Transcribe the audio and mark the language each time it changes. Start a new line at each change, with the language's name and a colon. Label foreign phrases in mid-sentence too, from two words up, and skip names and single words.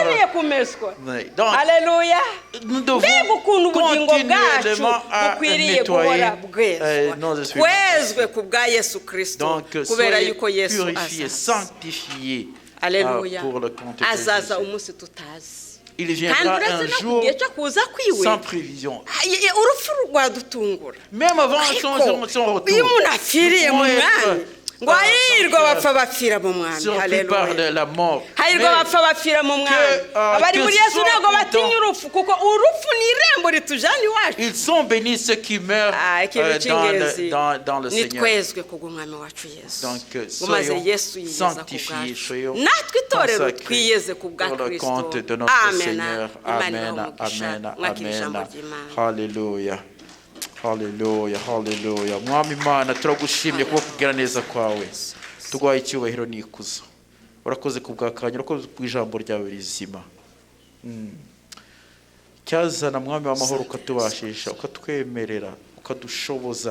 French: Donc, nous devons continuellement à nettoyer nos essuie-mains. Donc, soyez purifiés, sanctifiés. Alléluia. Pour le compte de Jésus. il viendra un jour sans prévision. Même avant son retour,
Kinyarwanda: ngo hahirwa bapfa bapfira mu mwami. Haleluya. Hahirwa bapfa bapfira mu mwami. Abari muri Yesu ntabwo batinya urupfu kuko urupfu ni irembo ritujana iwacu.
French: Ils sont bénis ceux qui meurent dans le Seigneur.
Kinyarwanda: Nitwezwe kubw'umwami wacu Yesu.
French: Donc soyons sanctifiés, soyons
Kinyarwanda: natwe itorero twiyeze
French: pour
Kinyarwanda: kubwa
French: le
Kinyarwanda: Kristo.
French: compte de notre Seigneur.
Kinyarwanda: Amen, amen, amen. Hallelujah. Hallelujah, hallelujah. Mwami Imana turagushimye kuba kugira neza kwawe. Tuguhaye icyubahiro n'ikuzo. Urakoze kubwakanya, urakoze kubw'ijambo ryawe rizima. Cyazana mwami w'amahoro ukatubashisha, ukatwemerera, ukadushoboza.